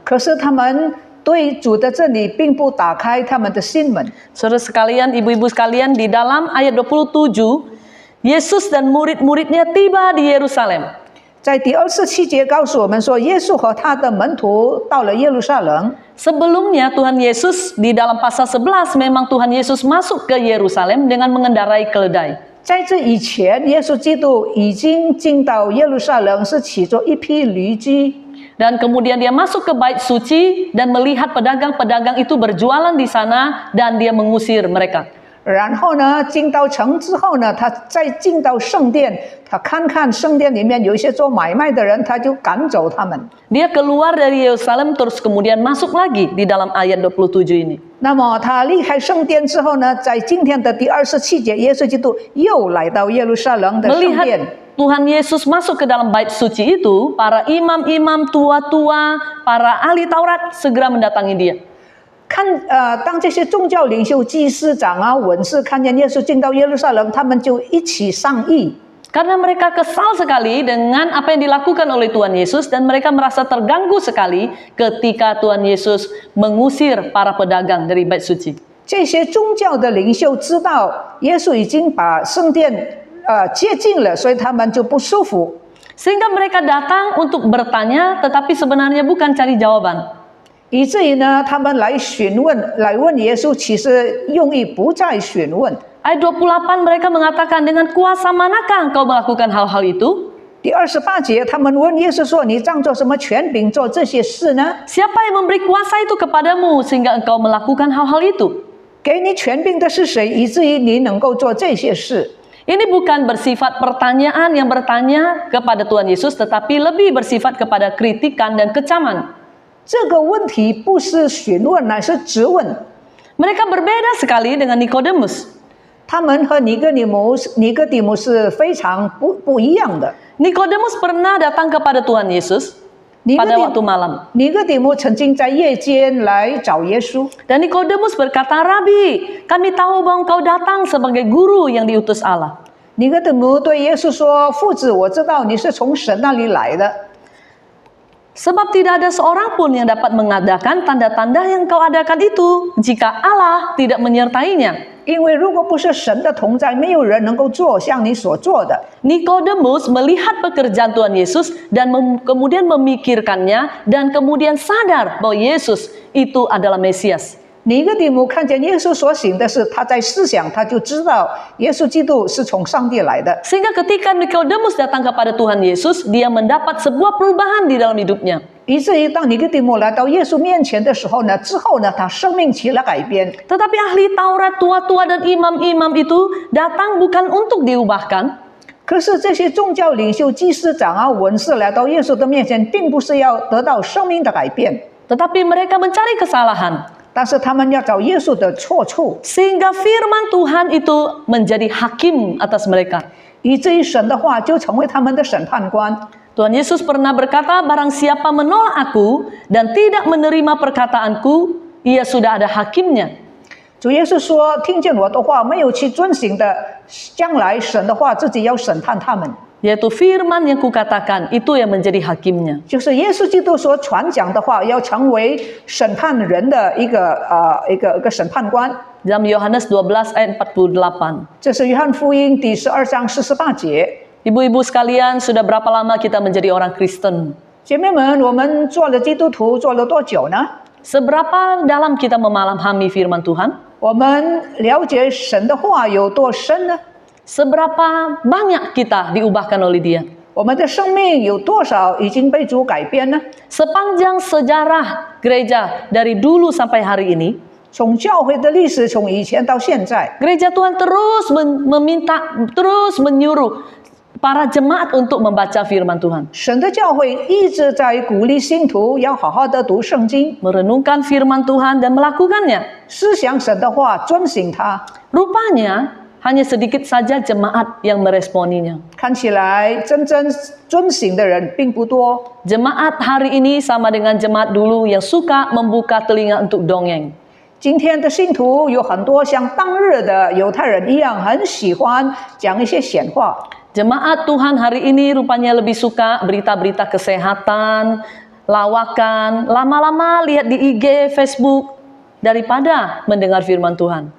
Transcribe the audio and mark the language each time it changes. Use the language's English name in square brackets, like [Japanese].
[Chinese] 可是他们对主的真理并不打开他们的心门。 [Indonesian] Saudara sekalian, ibu-ibu sekalian, di dalam ayat 27, Yesus dan murid-muridnya tiba di Yerusalem. [Chinese] 在第27节告诉我们说，耶稣和他的门徒到了耶路撒冷。 [Indonesian] Sebelumnya Tuhan Yesus di dalam pasal 11 memang Tuhan Yesus masuk ke Yerusalem dengan mengendarai keledai. [Chinese] 在这以前，耶稣基督已经进到耶路撒冷，是骑着一匹驴驹。 [Indonesian] Dan kemudian dia masuk ke bait suci dan melihat pedagang-pedagang itu berjualan di sana dan dia mengusir mereka. [Chinese] 然后呢，进到城之后呢，他再进到圣殿，他看看圣殿里面有一些做买卖的人，他就赶走他们。 [Indonesian] Dia keluar dari Yerusalem terus kemudian masuk lagi di dalam ayat 27 ini. [Chinese] 那么他离开圣殿之后呢，在今天的第27节，耶稣基督又来到耶路撒冷的圣殿。 [Indonesian] Melihat Tuhan Yesus masuk ke dalam bait suci itu, para imam-imam tua-tua, para ahli Taurat segera mendatangi dia. [Chinese] 当这些宗教领袖、祭司长啊、文士看见耶稣进到耶路撒冷，他们就一起商议。 [Indonesian] Karena mereka kesal sekali dengan apa yang dilakukan oleh Tuhan Yesus dan mereka merasa terganggu sekali ketika Tuhan Yesus mengusir para pedagang dari bait suci. [Chinese] 这些宗教的领袖知道耶稣已经把圣殿接近了，所以他们就不舒服。 [Indonesian] Sehingga mereka datang untuk bertanya, tetapi sebenarnya bukan cari jawaban. [Chinese] 以至于呢，他们来问耶稣，其实用意不再询问。 [Indonesian] Ayat 28 mereka mengatakan, dengan kuasa manakah engkau melakukan hal-hal itu? [Chinese] 第28节，他们问耶稣说：“你仗着什么权柄做这些事呢？ [Indonesian] Siapa yang memberi kuasa itu kepadamu sehingga engkau melakukan hal-hal itu? [Chinese] 给你权柄的是谁，以至于你能够做这些事？” [Indonesian] Ini bukan bersifat pertanyaan yang bertanya kepada Tuhan Yesus, tetapi lebih bersifat kepada kritikan dan kecaman. [Chinese] 这个问题不是询问，乃是质问。 [Indonesian] Mereka berbeda sekali dengan Nikodemus. [Chinese] 他们和尼哥底母是非常不一样的。 [Indonesian] Nikodemus pernah datang kepada Tuhan Yesus pada waktu malam. [Chinese] 尼哥底母曾经在夜间来找耶稣， [Indonesian] Dan Nikodemus berkata, Rabi, kami tahu bahwa engkau datang sebagai guru yang diutus Allah. [Chinese] 尼哥底母对耶稣说：“父子，我知道你是从神那里来的。” [Indonesian] Sebab tidak ada seorang pun yang dapat mengadakan tanda-tanda yang kau adakan itu jika Allah tidak menyertainya. [Chinese] 因为如果不是神的同在，没有人能够做像你所做的。 [Indonesian] Nikodemus melihat pekerjaan Tuhan Yesus dan kemudian memikirkannya dan kemudian sadar bahwa Yesus itu adalah Mesias. [Chinese] 尼哥底母看见耶稣所行的事，他在思想，他就知道耶稣基督是从上帝来的。 [Indonesian] Sehingga ketika Nikodemus datang kepada Tuhan Yesus, dia mendapat sebuah perubahan di dalam hidupnya. [Chinese] 以至于当尼哥底母来到耶稣面前的时候呢，之后呢，他生命起了改变。 [Indonesian] Tetapi ahli Taurat, tua-tua dan imam-imam itu datang bukan untuk diubahkan, [Chinese] 可是这些宗教领袖、祭司长啊、文士来到耶稣的面前，并不是要得到生命的改变， [Indonesian] tetapi mereka mencari kesalahan. [Chinese] 但是他们要找耶稣的错处， [Indonesian] Sehingga firman Tuhan itu menjadi hakim atas mereka. [Chinese] 以至于神的话就成为他们的审判官。 [Indonesian] Tuhan Yesus pernah berkata, barang siapa menolak aku dan tidak menerima perkataanku, ia sudah ada hakimnya. [Chinese] 主耶稣说：“听见我的话，没有去遵行的，将来神的话自己要审判他们。” [Indonesian] Yaitu firman yang kukatakan, itu yang menjadi hakimnya. [Chinese] 就是耶稣基督所传讲的话，要成为审判人的一个审判官。 [Indonesian] Dalam Yohanes 12 ayat 48. [Chinese] 这是约翰福音第12章48节。 [Indonesian] Ibu-ibu sekalian, sudah berapa lama kita menjadi orang Kristen? [Chinese] 姐妹们，我们做了基督徒做了多久呢？ [Indonesian] Seberapa dalam kita memahami firman Tuhan? [Chinese] 我们了解神的话有多深呢？ [Indonesian] Seberapa banyak kita diubahkan oleh Dia? [Chinese] 我们的生命有多少已经被主改变呢？ [Indonesian] Sepanjang sejarah gereja dari dulu sampai hari ini, [Chinese] 从教会的历史，从以前到现在， [Indonesian] gereja Tuhan terus terus menyuruh para jemaat untuk membaca firman Tuhan, [Chinese] 神的教会一直在鼓励信徒要好好的读圣经， [Indonesian] merenungkan firman Tuhan dan melakukannya. [Chinese] 思想神的话，遵行它。 [Indonesian] Rupanya hanya sedikit saja jemaat yang meresponinya. [Chinese] 看起来真正遵行的人并不多。 [Indonesian] Jemaat hari ini sama dengan jemaat dulu yang suka membuka telinga untuk dongeng. [Chinese] 今天的信徒有很多像当日的犹太人一样，很喜欢讲一些闲话。 [Indonesian] Jemaat Tuhan hari ini rupanya lebih suka berita-berita kesehatan, lawakan, lama-lama lihat di IG, Facebook, daripada mendengar firman Tuhan.